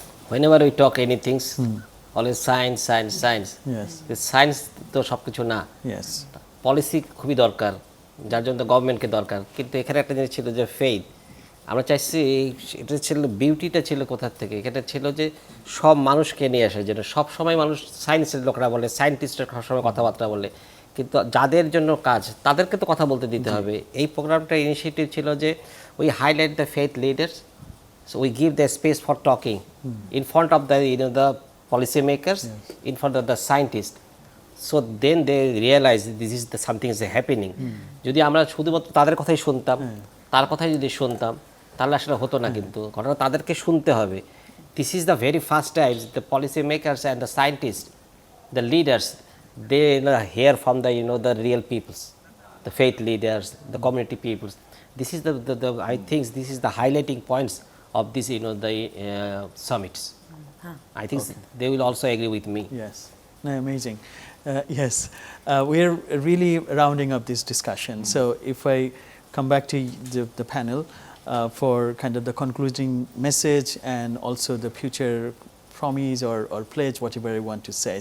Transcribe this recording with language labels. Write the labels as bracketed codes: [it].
[en] Whenever we talk anything, always science, science, science. Yes. The science [bn] তো সব কিছু না, [en] Yes. [bn] পলিসি খুবই দরকার, যার জন্য গভর্নমেন্টকে দরকার। কিন্তু এখানে একটা জিনিস ছিল যে ফেইথ, আমরা চাইছি এটা ছিল, বিউটিটা ছিল কোথার থেকে, এটা ছিল যে সব মানুষকে নিয়ে আসে, যেটা সব সময় মানুষ সায়েন্সের লোকরা বলে, সায়েন্টিস্টরা সবসময় কথাবার্তা বলে, কিন্তু যাদের জন্য কাজ তাদেরকে তো কথা বলতে দিতে হবে। এই প্রোগ্রামটার ইনিশিয়েটিভ ছিল যে [en] We highlight the faith leaders, so we give the space for talking in front of the the policy makers, in front of the scientist, so then they realise this is the something is happening. [bn] যদি আমরা শুধুমাত্র তাদের কথাই শুনতাম, তার কথাই যদি শুনতাম, তাহলে আসলে হতো না। কিন্তু ঘটনা তাদেরকে শুনতে হবে। [en] This is the very first time the policy makers and the scientist, the leaders, they hear from the the real peoples, the faith leaders, the community peoples. This is the I think this is the highlighting points of this the summits. I think they will also agree with me. Yes. No, amazing. Yes, we're really rounding up this discussion. So if I come back to the panel for kind of the concluding message and also the future promise or pledge, whatever I want to say.